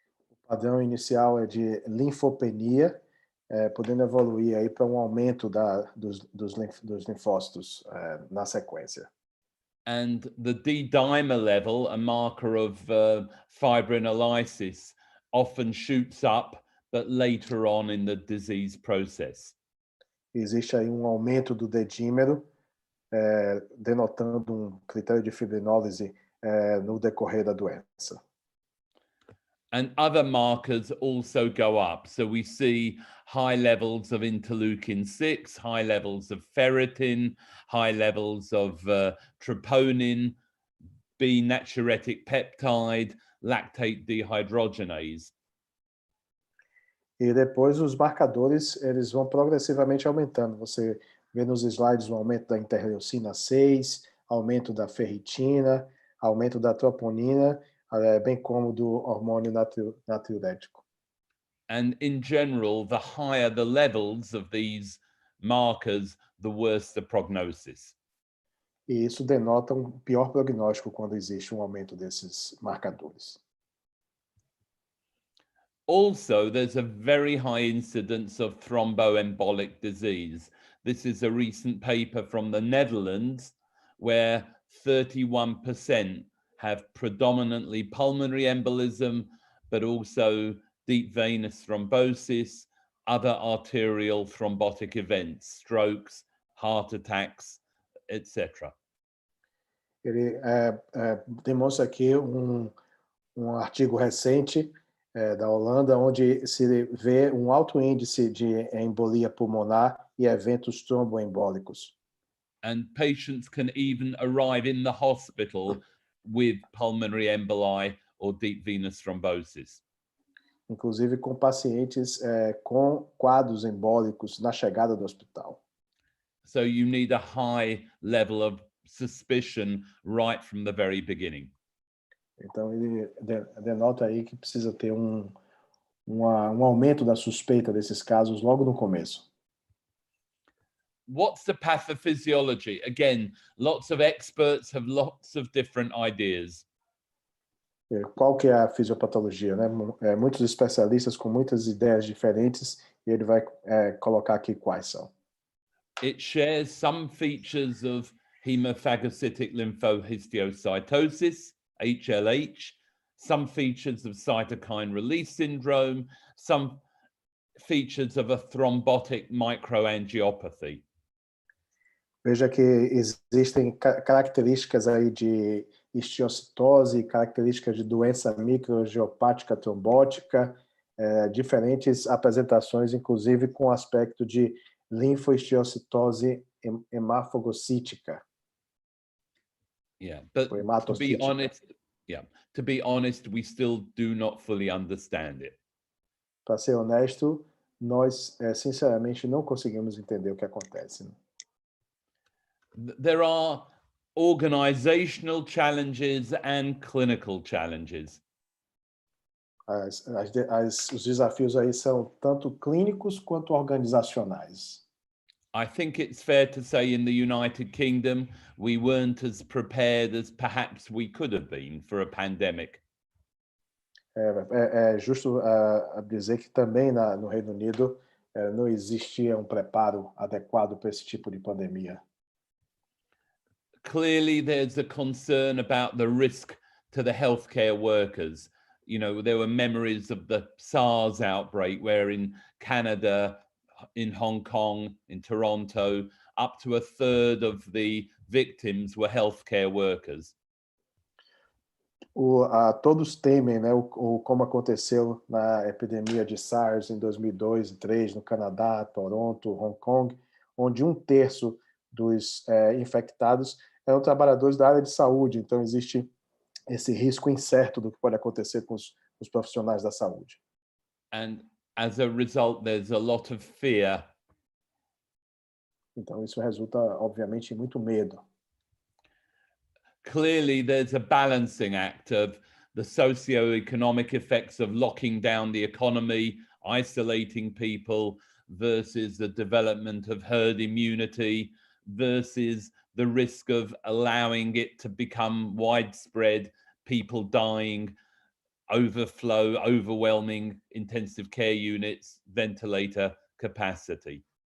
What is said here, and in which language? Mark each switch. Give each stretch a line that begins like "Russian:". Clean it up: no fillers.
Portuguese: O padrão inicial é de linfopenia, podendo evoluir aí para um aumento dos linfócitos na sequência.
English: And the D-dimer level, a marker of fibrinolysis, often shoots up, but later on in the disease process.
Portuguese: Existe aí um aumento do D-dímero, denotando um critério de fibrinólise no decorrer da doença.
English: And other markers also go up. So we see high levels of interleukin-6, high levels of ferritin, high levels of troponin, B natriuretic peptide, lactate dehydrogenase.
Portuguese: E depois os marcadores, eles vão progressivamente aumentando. Você vê nos slides o aumento da interleucina 6, aumento da ferritina, aumento da troponina, bem como do hormônio natriurético.
English: And in general, the higher the levels of these markers, the worse the prognosis.
Portuguese: E isso denota um pior prognóstico quando existe um aumento desses marcadores.
English: Also, there's a very high incidence of thromboembolic disease. This is a recent paper from the Netherlands where 31% have predominantly pulmonary embolism, but also deep venous thrombosis, other arterial thrombotic events, strokes, heart attacks, etc.
Portuguese: Ele demonstra aqui um artigo recente da Holanda, onde se vê um alto índice de embolia pulmonar e eventos tromboembólicos.
English: And patients can even arrive in the hospital with pulmonary emboli or deep venous thrombosis.
Portuguese: Inclusive com pacientes com quadros embólicos na chegada do hospital.
English: So you need a high level of suspicion right from the very beginning.
Portuguese: Então ele denota aí que precisa ter um aumento da suspeita desses casos logo no começo.
English: What's the pathophysiology? Again, lots of experts have lots of different ideas.
Portuguese: Qual que é a fisiopatologia, né? Muitos especialistas com muitas ideias diferentes, e ele vai colocar aqui quais são.
English: It shares some features of hemophagocytic lymphohistiocytosis, HLH, some features of cytokine release syndrome, some features of a thrombotic microangiopathy.
Portuguese: Veja que existem características aí de histiocitose, características de doença microangiopática trombótica, diferentes apresentações, inclusive com aspecto de linfohistiocitose hemafagocítica.
English: Yeah, but to be honest, we still do not fully understand it.
Portuguese: Para ser honesto, nós sinceramente não conseguimos entender o que acontece. Né?
English: There are organizational challenges and clinical challenges.
Portuguese: Os desafios aí são tanto clínicos quanto organizacionais.
English: I think it's fair to say in the United Kingdom, we weren't as prepared as perhaps we could have been for a pandemic.
Portuguese: É justo dizer que também no Reino Unido não existia um preparo adequado para esse tipo de pandemia.
English: Clearly, there's a concern about the risk to the healthcare workers. You know, there were memories of the SARS outbreak where in Canada, in Hong Kong, in Toronto, up to a third of the victims were healthcare workers.
Portuguese: Todos temem, né, como aconteceu na epidemia de SARS em 2002 e 2003 no Canadá, Toronto, Hong Kong, onde 1/3 dos infectados eram trabalhadores da área de saúde. Então existe esse risco incerto do que pode acontecer com os profissionais da saúde.
English: And as a result, there's a lot of fear.
Portuguese: Então isso resulta, obviamente, em muito medo.
English: Clearly, there's a balancing act of the socio-economic effects of locking down the economy, isolating people, versus the development of herd immunity, versus the risk of allowing it to become widespread, people dying, overflow, overwhelming intensive care units, ventilator capacity.